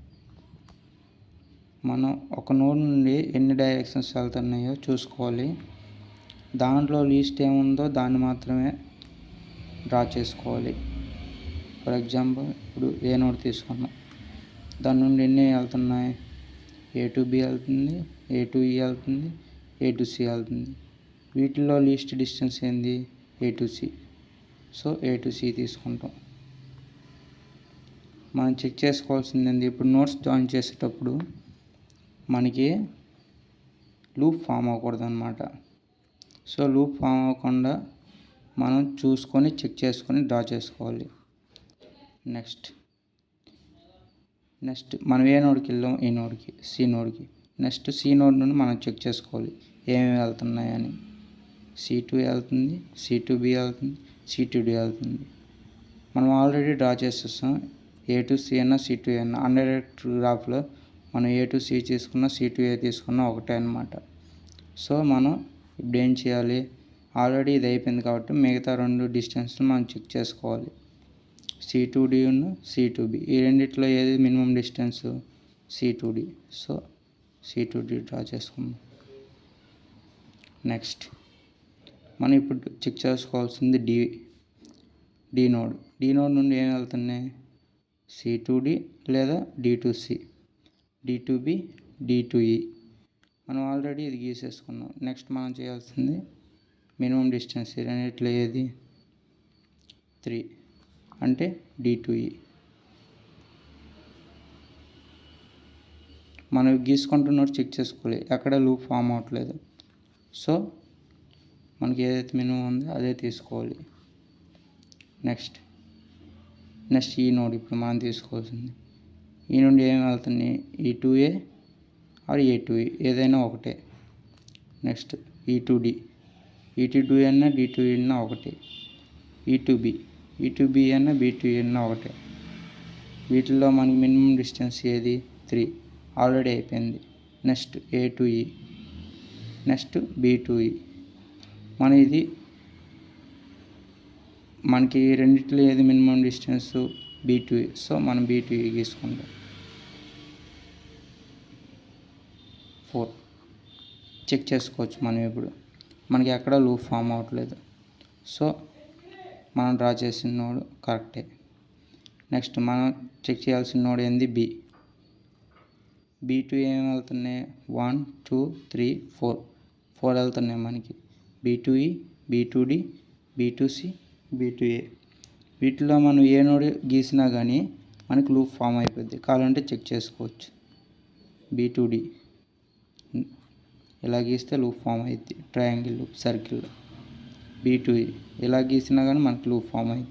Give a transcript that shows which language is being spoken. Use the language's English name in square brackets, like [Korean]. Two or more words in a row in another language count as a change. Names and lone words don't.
[Telugu] మనం ఒక నోడ్ నుండి ఎన్ని డైరెక్షన్స్ వెళ్తున్నాయో చూసుకోవాలి. దాంట్లో లీస్ట్ ఏముందో దాన్ని మాత్రమే డ్రా చేసుకోవాలి. [English] for example [Telugu] ఇప్పుడు ఏ నోడ్ తీసుకున్నాం, దాని నుండి ఎన్ని వెళ్తున్నాయి, [English] A to B [Telugu] వెళ్తుంది, [English] A to E [Telugu] వెళ్తుంది, [English] A to C [Telugu] వెళ్తుంది. వీటిల్లో [English] least distance [Telugu] ఏంది, [English] A to C. [Telugu] సో [English] A to C [Telugu] తీసుకుంటాం. మనం చెక్ చేసుకోవాల్సింది ఏంది, ఇప్పుడు నోట్స్ జాయిన్ చేసేటప్పుడు మనకి [English] loop form [Telugu] అవ్వకూడదు అనమాట. సో [English] loop form [Telugu] అవ్వకుండా మనం చూసుకొని చెక్ చేసుకొని డ్రా చేసుకోవాలి. నెక్స్ట్ మనం ఏ నోడ్కి వెళ్ళాం, ఈ నోడ్కి, సి నోడ్కి. నెక్స్ట్ సి నోడ్ నుండి మనం చెక్ చేసుకోవాలి ఏమేమి వెళ్తున్నాయని. C2 వెళ్తుంది, C2B వెళ్తుంది, C2D వెళ్తుంది. మనం [English] already draw [Telugu] చేసేస్తాం. [English] A to C [Telugu] అన్నా [English] C to A [Telugu] అన్నా [English] undirect graph [Telugu] మనం [English] A to C [Telugu] తీసుకున్నా [English] C to A [Telugu] తీసుకున్నా ఒకటే అనమాట. సో మనం ఇప్పుడు ఏం చేయాలి, ఆల్రెడీ ఇది అయిపోయింది కాబట్టి మిగతా రెండు డిస్టెన్స్ మనం చెక్ చేసుకోవాలి. C2D ఉన్న C2B, ఈ రెండిట్లో ఏది [English] minimum distance, [Telugu] C2D. సో C2D డ్రా చేసుకుందాం. నెక్స్ట్ మనం ఇప్పుడు చెక్ చేసుకోవాల్సింది D నోడ్. D నోడ్ నుండి ఏం వెళ్తున్నాయి, C2D లేదా [English] D to C, D to B, D to E. [Telugu] మనం ఆల్రెడీ ఇది గీసేసుకున్నాం. నెక్స్ట్ మనం చేయాల్సింది [English] minimum distance, [Telugu] రెండిట్లో ఏది, 3, అంటే [English] D to E. [Telugu] మనం గీసుకుంటున్నట్టు చెక్ చేసుకోవాలి, ఎక్కడ [English] loop form [Telugu] అవ్వట్లేదు. సో మనకి ఏదైతే మినిమం ఉందో అదే తీసుకోవాలి. నెక్స్ట్ ఈ నోడ్ ఇప్పుడు మనం తీసుకోవాల్సింది. ఈ నుండి ఏమి వెళ్తున్నాయి, [English] E to A or A to E, [Telugu] ఏదైనా ఒకటే. నెక్స్ట్ [English] E to D, E to D [Telugu] అన్నా [English] D to E [Telugu] అన్నా ఒకటే. [English] E to B [Telugu] అన్నా [English] B to E [Telugu] అన్నా ఒకటే. వీటిల్లో మనకి [English] minimum distance [Telugu] ఏది, 3, ఆల్రెడీ అయిపోయింది. నెక్స్ట్ [English] A to E, [Telugu] నెక్స్ట్ [English] B to E. [Telugu] మనకి రెండిట్లో ఏది [English] minimum distance, B to E. [Telugu] సో మనం [English] B to E [Telugu] గీసుకుంటాం. 4 చెక్ చేసుకోవచ్చు మనం. ఇప్పుడు మనకి ఎక్కడ [English] loop form [Telugu] అవ్వట్లేదు. సో మనం డ్రా చేసిన నోడ్ కరెక్టే. నెక్స్ట్ మనం చెక్ చేయాల్సిన నోడ్ ఏంది, B to ఏమి వెళ్తున్నాయి, 1, 2, 3, 4 వెళ్తున్నాయి మనకి. [English] B to E, B to D, B to C, B to A. [Telugu] వీటిలో మనం ఏ నోడ్ గీసినా కానీ మనకి [English] loop form [Telugu] అయిపోద్ది. కావాలంటే చెక్ చేసుకోవచ్చు. [English] B to D [Telugu] ఇలా గీస్తే [English] loop form [Telugu] అవుతుంది, [English] triangle loop, [Telugu] సర్కిల్లో. [English] B to E [Telugu] ఇలా గీసినా కానీ మనకి [English] loop form [Telugu] అవుతుంది.